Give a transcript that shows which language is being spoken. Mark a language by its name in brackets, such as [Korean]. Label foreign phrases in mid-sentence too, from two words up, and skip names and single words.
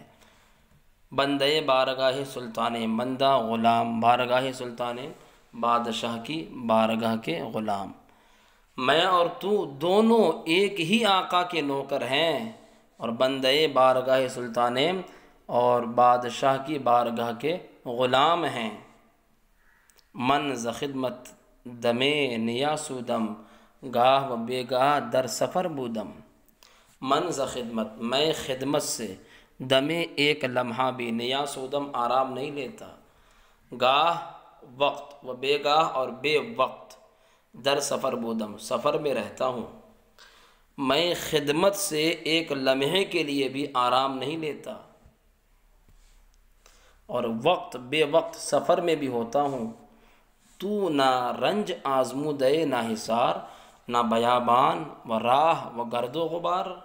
[Persian] بندے بارگاہ سلطانیم، [Urdu] بندہ غلام، [Persian] بارگاہ سلطانیم [Urdu] بادشاہ کی بارگاہ کے غلام۔ میں اور تو دونوں ایک ہی آقا کے نوکر ہیں، اور [Persian] بندے بارگاہ سلطانیم [Urdu] اور بادشاہ کی بارگاہ کے غلام ہیں۔ [Persian] من ز خدمت دمے نیاسودم، گاہ و بے گاہ در سفر بودم۔ من ز خدمت، [Urdu] میں خدمت سے، دمے ایک لمحہ بھی، نیاسودم آرام نہیں لیتا، گاہ وقت، [Persian] و بے گاہ [Urdu] اور بے وقت، [Persian] در سفر بودم [Urdu] سفر میں رہتا ہوں۔ میں خدمت سے ایک لمحے کے لیے بھی آرام نہیں لیتا، اور وقت بے وقت سفر میں بھی ہوتا ہوں۔ [Persian] تو نہ رنج آزمودے نہ حصار، نہ بیابان و راہ و گرد و غبار۔